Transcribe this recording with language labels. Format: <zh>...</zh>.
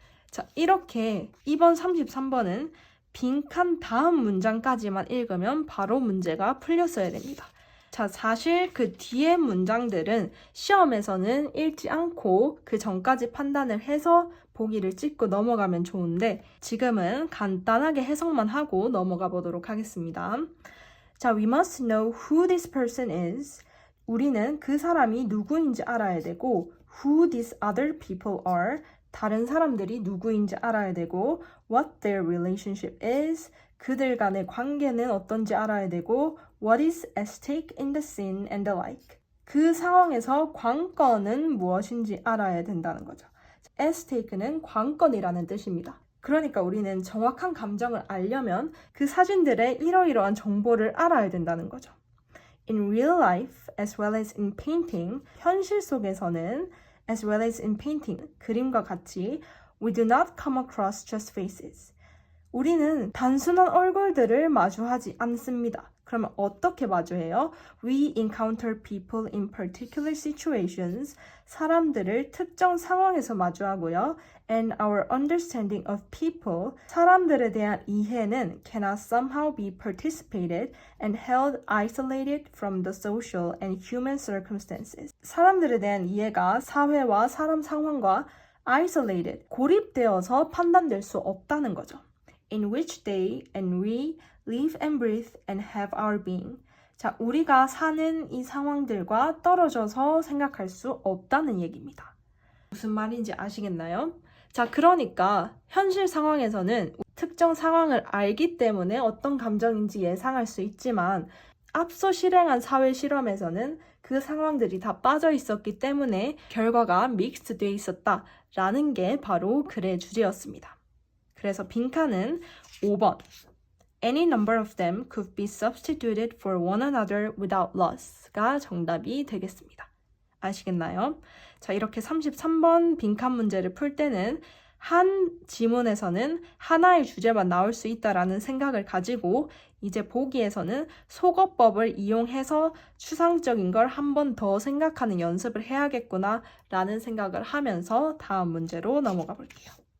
<ko>자, 이렇게 2번, 33번은 빈칸 다음 문장까지만 읽으면 바로 문제가 풀렸어야 됩니다. 자, 사실 그 뒤에 문장들은 시험에서는 읽지 않고 그 전까지 판단을 해서 보기를 찍고 넘어가면 좋은데 지금은 간단하게 해석만 하고 넘어가 보도록 하겠습니다.</ko> <en>자, we must know who this person is.</en> <ko>우리는 그 사람이 누구인지 알아야 되고</ko> <en>who these other people are.</en> <ko>다른 사람들이 누구인지 알아야 되고</ko> <en>what their relationship is.</en> <ko>그들 간의 관계는 어떤지 알아야 되고</ko> <en>what is at stake in the scene and the like.</en> <ko>그 상황에서 관건은 무엇인지 알아야 된다는 거죠. at stake는 관건이라는 뜻입니다. 그러니까 우리는 정확한 감정을 알려면 그 사진들의 이러이러한 정보를 알아야 된다는 거죠.</ko> <en>In real life, as well as in painting,</en> <ko>현실 속에서는</ko> <en>as well as in painting,</en> <ko>그림과 같이</ko> <en>we do not come across just faces.</en> <ko>우리는 단순한 얼굴들을 마주하지 않습니다. 그러면 어떻게 마주해요?</ko> <en>We encounter people in particular situations.</en> <ko>사람들을 특정 상황에서 마주하고요.</ko> <en>And our understanding of people,</en> <ko>사람들에 대한 이해는</ko> <en>cannot somehow be participated and held isolated from the social and human circumstances.</en> <ko>사람들에 대한 이해가 사회와 사람 상황과</ko> <en>isolated,</en> <ko>고립되어서 판단될 수 없다는 거죠.</ko> <en>In which they and we live and breathe and have our being.</en> <ko>자, 우리가 사는 이 상황들과 떨어져서 생각할 수 없다는 얘기입니다. 무슨 말인지 아시겠나요? 자, 그러니까 현실 상황에서는 특정 상황을 알기 때문에 어떤 감정인지 예상할 수 있지만 앞서 실행한 사회 실험에서는 그 상황들이 다 빠져 있었기 때문에 결과가 믹스드 돼 있었다라는 게 바로 글의 주제였습니다. 그래서 빈칸은 5번.</ko> <en>Any number of them could be substituted for one another without loss가</en> <ko>정답이 되겠습니다. 아시겠나요? 자, 이렇게 33번 빈칸 문제를 풀 때는 한 지문에서는 하나의 주제만 나올 수 있다라는 생각을 가지고 이제 보기에서는 속어법을 이용해서 추상적인 걸 한 번 더 생각하는 연습을 해야겠구나 라는 생각을 하면서 다음 문제로 넘어가 볼게요.</ko>